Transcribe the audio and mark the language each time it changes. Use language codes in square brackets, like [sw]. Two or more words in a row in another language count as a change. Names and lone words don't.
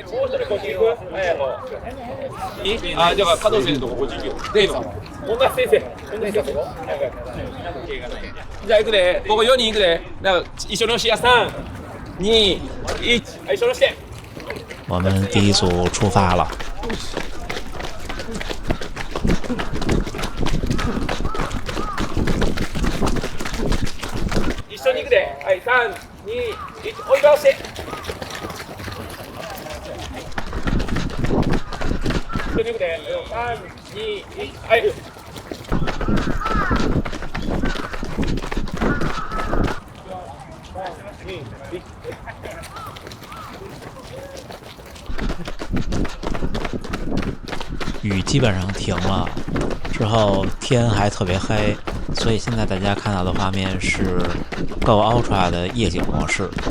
[ja] あ、だから加藤先生のとこ50秒。例の。本田先生。じゃあ行くで。ここ4人行くで。だから一緒に押しや3、2、1。はい、一緒に押して。 [zh] 我们第一组出发了。 [ja] 一緒に行くで。はい、3、2、1。追い回して。一緒に行くで。3、2、1。はい。 [zh] 雨基本上停了，之后天还特别黑，所以现在大家看到的画面是 Go Ultra 的夜景模式。